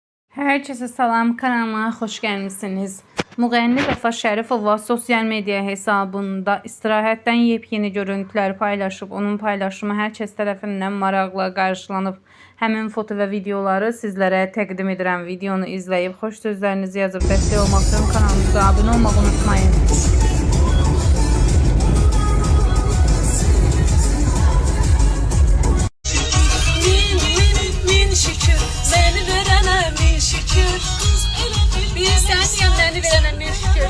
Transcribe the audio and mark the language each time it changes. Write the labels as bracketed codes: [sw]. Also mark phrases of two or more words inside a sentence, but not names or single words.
[tr] Herkese salam, kanalıma hoş gelmişsiniz. [az] Müğənni Vəfa Şərifova sosyal medya hesabında istirahətdən yepyeni görüntülər paylaşıb. Onun paylaşımı hər kəs tərəfindən maraqla qarşılanıb. Həmin foto və videoları sizlərə təqdim edirəm. Videonu izləyib xoş sözlərinizi yazıb dəstək olmaq üçün kanalımıza abunə olmağı unutmayın. Səni verənə min şükür.